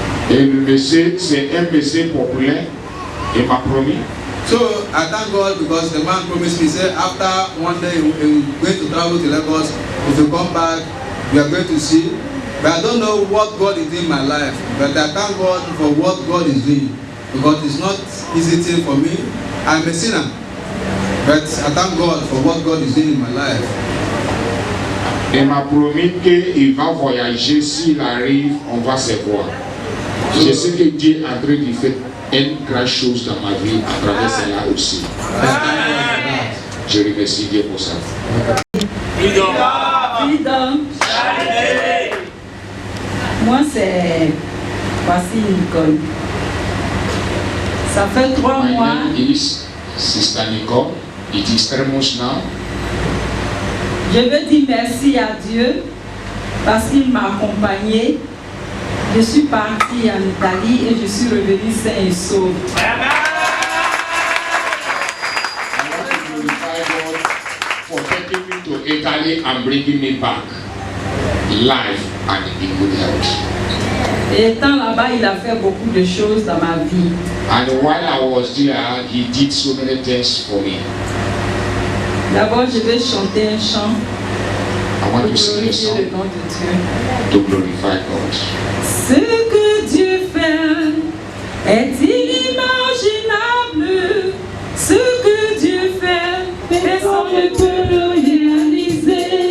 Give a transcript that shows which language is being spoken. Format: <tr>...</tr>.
<fr>Et le monsieur, c'est un monsieur populaire. Il m'a promis.</fr> <en>So I thank God because the man promised me, say after one day we're going to travel to Lagos. If you come back, we are going to see. But I don't know what God is doing in my life. But I thank God for what God is doing. Because it's not easy thing for me. I'm a sinner. But I thank God for what God is doing in my life.</en> <fr>Il m'a promis qu'il va voyager. S'il arrive, on va se voir. Je sais que Dieu est en train de faire une grande chose dans ma vie à travers cela aussi. Je remercie Dieu pour ça. Moi, c'est voici Nicole. Ça fait 3 mois.</fr> <en>My name is Sister Nicole. It is 3 months now.</en> <fr>Je veux dire merci à Dieu parce qu'il m'a accompagné. Je suis partie en Italie et je suis revenue sain et sauve.</fr> <en>I want to glorify God for taking me to Italy and bringing me back life and in good health.</en> <fr>Et étant là-bas, il a fait beaucoup de choses dans ma vie.</fr> <en>And while I was there, he did so many things for me.</en> <fr>D'abord, je vais chanter un chant</fr> <en>I want to sing a</en> <fr>pour</fr> <en>song</en> <fr>glorifier le nom de Dieu.</fr> <en>to glorify God.</en> <fr>Ce que Dieu fait est inimaginable. Ce que Dieu fait, personne ne peut le réaliser.</fr>